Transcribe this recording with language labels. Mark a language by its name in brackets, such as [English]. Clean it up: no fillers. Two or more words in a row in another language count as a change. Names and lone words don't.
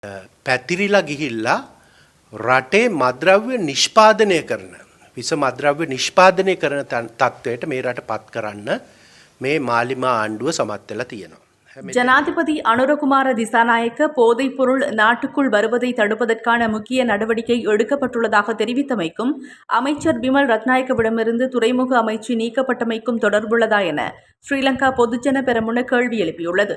[Sinhala] පැතිරිලා ගිහිල්ලා රටේ මද්‍රව්‍ය නිෂ්පාදනය කරන විස මද්‍රව්‍ය නිෂ්පාදනය කරන තත්ත්වයට මේ රට පත් කරන්න මේ මාලිමා ආණ්ඩුව සමත් වෙලා තියෙනවා. [Tamil] ஜனாதிபதி அனுரகுமார திசாநாயக்க போதைப் பொருள் நாட்டுக்குள் வருவதை தடுப்பதற்கான முக்கிய நடவடிக்கை எடுக்கப்பட்டுள்ளதாக தெரிவித்தமைக்கும் அமைச்சர் பிமல் ரத்நாயக்கவிடமிருந்து துறைமுக அமைச்சு நீக்கப்பட்டமைக்கும் தொடர்புள்ளதா என ஸ்ரீலங்கா பொதுஜன பெரமுன கேள்வி எழுப்பியுள்ளது.